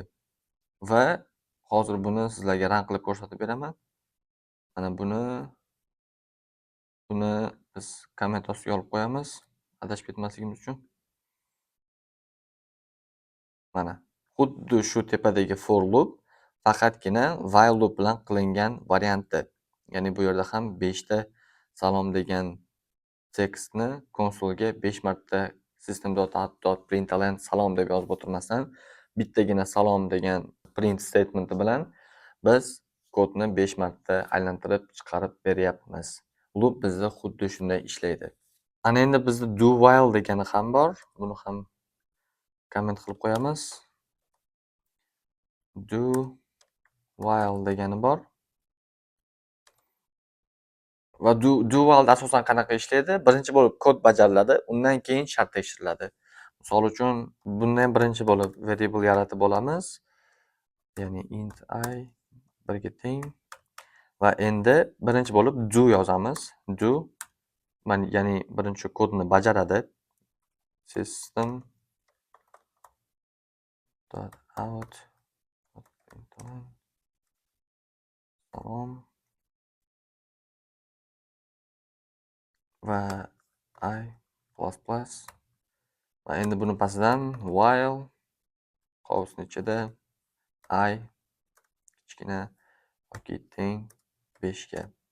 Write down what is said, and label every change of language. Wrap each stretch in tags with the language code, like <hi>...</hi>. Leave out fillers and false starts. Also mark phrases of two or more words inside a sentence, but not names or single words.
<uz>Va hozir buni sizlarga run qilib ko'rsatib beraman. Mana buni biz komment ostiga olib qo'yamiz, adashib ketmasligimiz uchun. Mana xuddi shu tepadagi</uz> <en>for loop</en> <uz>faqatgina</uz> <en>while loop</en> <uz>bilan qilingan varianti. Ya'ni bu yerda ham 5 ta salom degan tekstni konsolga 5 marta system.out.println salom deb yozib o'tirmasdan, bittagina salom degan</uz> <en>print statementi</en> <uz>bilan biz kodni 5 marta aylantirib chiqarib beryapmiz. Loop bizda xuddi shunday ishlaydi. Ana endi bizda</uz> <en>do while</en> <uz>degani ham bor. Buni ham komment qilib qo'yamiz.</uz> <en>Do while</en> <uz>degani bor. Va</uz> <en>do while</en> <uz>asosan qanaqa ishlaydi? Birinchi bo'lib kod bajariladi, undan keyin shart tekshiriladi. Misol uchun, bunda ham birinchi bo'lib variable yaratib olamiz. Ya'ni int I 1 ga teng va endi birinchi bo'lib do yozamiz. Do ya'ni birinchi kodni bajaradi. System.out salom va i++ va endi buni pastidan while qovusning ichida I kichkina yoki teng 5 ga.</uz>